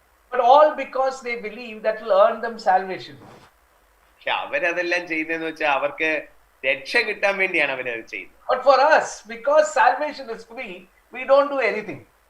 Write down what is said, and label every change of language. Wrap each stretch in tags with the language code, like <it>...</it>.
<en>But all because they believe that will earn them salvation.</en> <ml>പക്ഷെ അവരതെല്ലാം ചെയ്യുന്നതെന്ന് വെച്ചാൽ അവർക്ക് രക്ഷ കിട്ടാൻ വേണ്ടിയാണ് അവരത് ചെയ്യുന്നത്.</ml> <en>But for us, because salvation is free, we don't do anything.</en>